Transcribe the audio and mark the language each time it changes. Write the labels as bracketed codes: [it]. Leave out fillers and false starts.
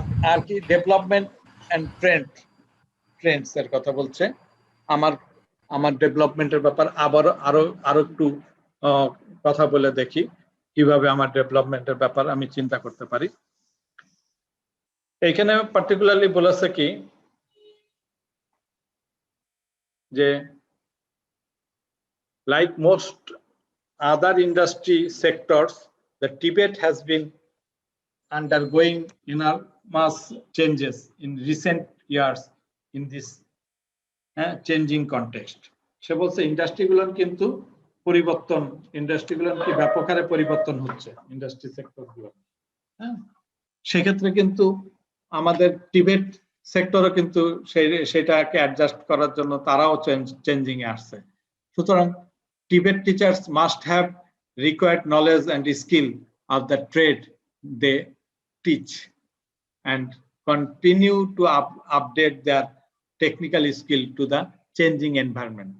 [bn] আর কি development and Trends এর কথা বলছে। আমার ডেভেলপমেন্টের ব্যাপার আবার আরো একটু কথা বলে দেখি কিভাবে আমার ডেভেলপমেন্টের ব্যাপার আমি চিন্তা করতে পারি। এখানে পার্টিকুলারলি বলেছে কি যে [en] like most other industry sectors, the Tibet has been undergoing enormous changes in recent years in this changing context। [bn] সে বলছে ইন্ডাস্ট্রিগুলো কিন্তু পরিবর্তন, ইন্ডাস্ট্রিগুলো কি ব্যাপক হারে পরিবর্তন হচ্ছে, ইন্ডাস্ট্রি সেক্টরগুলো। হ্যাঁ, সেক্ষেত্রে কিন্তু আমাদের টিবেট সেক্টরও কিন্তু সেটাকে অ্যাডজাস্ট করার জন্য তারাও চেঞ্জিং এ আসছে। [en] সুতরাং Tibet teachers must have required knowledge and skill of the trade they teach and continue to update their technical skill to the changing environment.